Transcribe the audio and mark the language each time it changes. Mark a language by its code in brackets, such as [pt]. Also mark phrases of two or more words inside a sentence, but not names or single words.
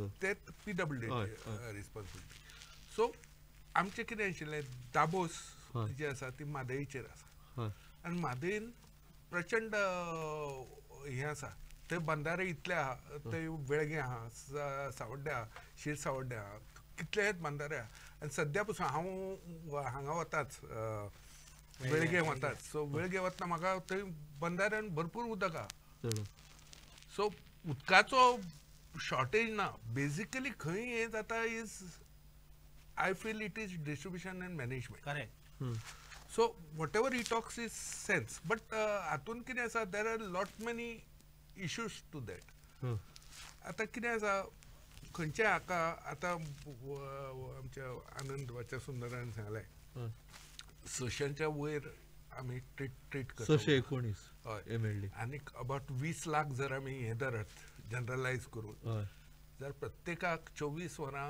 [kok] ते [en] PWD responsibility. [kok] सो आमचें कितें आशिल्लें दाबोस जी आसा ती म्हादईचेर आसा आनी म्हादईन प्रचंड हें आसा थंय बंधारे इतले आहा, थंय वेळगे आहा, सावड्डे आहा, शिरसावड्डे आहा, कितलेच बंधारे आहा. आनी सद्या पसून हांव हांगा वताच वेळगे वताच. सो वेळगे वतना म्हाका थंय बंधाऱ्यान भरपूर उदक आहा. सो उदकाचो शॉर्टेज ना. [en] बेजिकली [kok] खंय हें जाता [en] is I feel it is distribution and management. [kok] करेक्ट. [en] so whatever he talks is sense, but [kok] हातून कितें आसा [en] there are lot many issues to that. [kok] आतां कितें आसा खंयचे हाका आतां आमच्या आनंद वाच्या सुंदरान सांगलें सशांच्या वयर आमी ट्रीट करता. 619 हय. आनीक अबाउट 20 लाख जर आमी हें धरत जनरलायज करून जाल्यार प्रत्येकाक 24 वरां